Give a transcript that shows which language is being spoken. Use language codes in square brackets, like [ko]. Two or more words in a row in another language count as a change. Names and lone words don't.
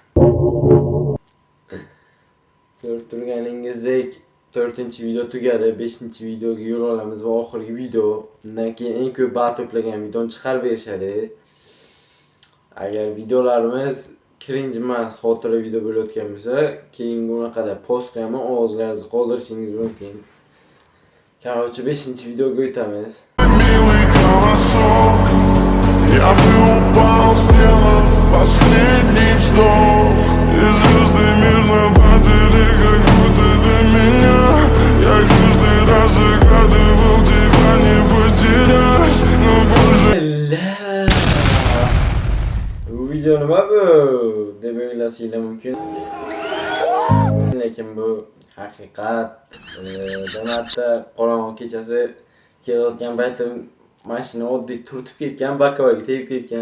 [uz] Ko'rib turganingizdek 4-video tugadi, 5-videoga yo'l olamiz va oxirgi video, undan keyin eng ko'p ball to'plagan videoni chiqarib berishadi. Agar videolarimiz cringe emas, xotira video bo'layotgan bo'lsa, keyingi unaqada post qilaman, ovozlaringizni qoldirishingiz mumkin. Короче, 5-videoga o'tamiz. [ru] Милый голосок, я бы упал, сделав последний вздох. И звезды мирно падали, как будто до меня. Я каждый раз загадывал тебя не потерять, но больше... [uz] Bu video nima bu deb o'ylashinglar mumkin. Lekin bu haqiqat. Donatda qorong'i kechasi kelayotgan paytim mashina oddiy turtib ketgan, bakavaga tegib ketgan.